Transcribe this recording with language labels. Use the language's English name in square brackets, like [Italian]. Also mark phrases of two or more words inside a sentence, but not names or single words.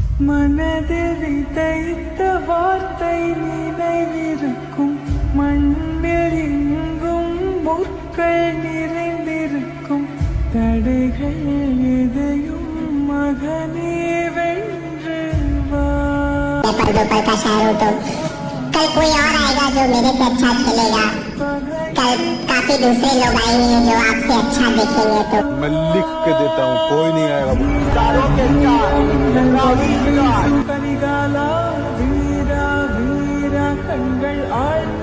[Tamil] மனதில் விதைத்த வார்த்தை நினைவிருக்கும், மண்ணில் எங்கும் முற்கள் நிறைந்திருக்கும், தடைகள் எதையும் மகனே வென்று வா. [Hindi] पल दो पल का शायर हूँ तो कल कोई और आएगा जो मेरे से अच्छा खेलेगा, कल काफी दूसरे लोग आएंगे जो आपसे अच्छा दिखेंगे। तो मैं लिख के देता हूँ, कोई नहीं आएगा। [Tamil] கரிகாலா வீரா வீரா கண்கள்